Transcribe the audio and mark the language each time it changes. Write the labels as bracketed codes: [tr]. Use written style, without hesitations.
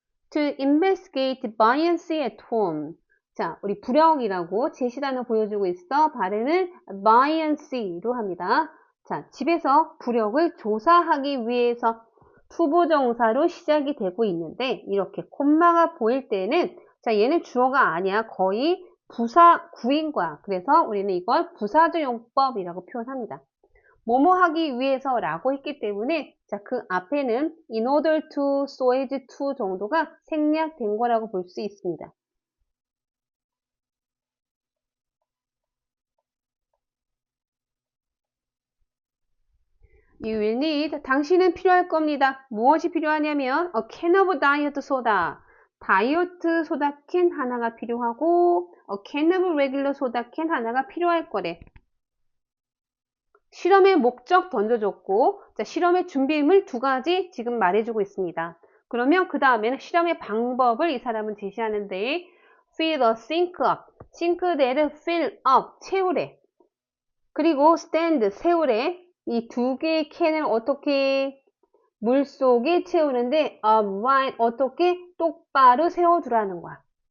[en] To investigate buoyancy at home. [ko] 자, 우리 부력이라고 제시단어 보여주고 있어. 발음은 buoyancy로 합니다. 자, 집에서 부력을 조사하기 위해서 투부정사로 시작이 되고 있는데 이렇게 콤마가 보일 때는 자, 얘는 주어가 아니야. 거의 부사 구인 거야. 그래서 우리는 이걸 부사적 용법이라고 표현합니다. 뭐뭐 하기 위해서 라고 했기 때문에 자, 그 앞에는 [en] in order to, so as to [ko] 정도가 생략된 거라고 볼 수 있습니다. [en] You will need, [ko] 당신은 필요할 겁니다. 무엇이 필요하냐면 [en] a can of diet soda, [ko] 다이어트 소다캔 하나가 필요하고 [en] a can of regular soda can [ko] 하나가 필요할 거래. 실험의 목적 던져줬고 자, 실험의 준비물 2가지 지금 말해주고 있습니다. 그러면 그 다음에는 실험의 방법을 이 사람은 제시하는데 [en] fill the sink up, [ko] 싱크대를 fill up, 채우래. 그리고 stand, 세우래. 이 2개의 캔을 어떻게 물속에 채우는데 upright, 어떻게 똑바로 세워두라는 거야.